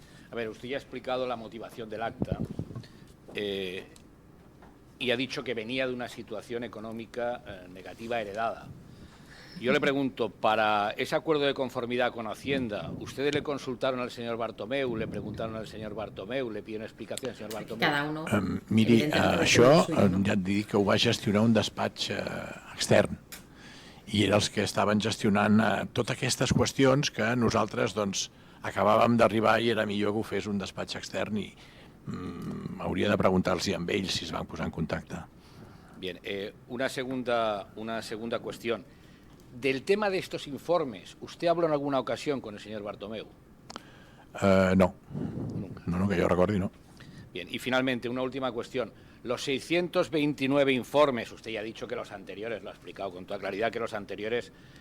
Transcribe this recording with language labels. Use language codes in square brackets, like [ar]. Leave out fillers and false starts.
[es] A ver, usted ya ha explicado la motivación del acta y ha dicho que venía de una situación económica negativa heredada. Yo le pregunto, para ese acuerdo de conformidad con Hacienda, ¿ustedes le consultaron al señor Bartomeu, le preguntaron al señor Bartomeu, le pidieron explicación al señor Bartomeu? Cada uno. [ca] Miri, això ja et dic que ho va gestionar un despatx extern i eren els que estaven gestionant totes aquestes qüestions que nosaltres acabàvem d'arribar i era millor que ho fes un despatx extern i hauria de preguntar-los amb ells si es van posar en contacte. [es] Bien, una segunda cuestión. Del tema de estos informes, ¿usted habló en alguna ocasión con el señor Bartomeu? No. Nunca. No, que yo recuerdo, no. Bien, y finalmente, una última cuestión. Los 629 informes, usted ya ha dicho que los anteriores, lo ha explicado con toda claridad, que los anteriores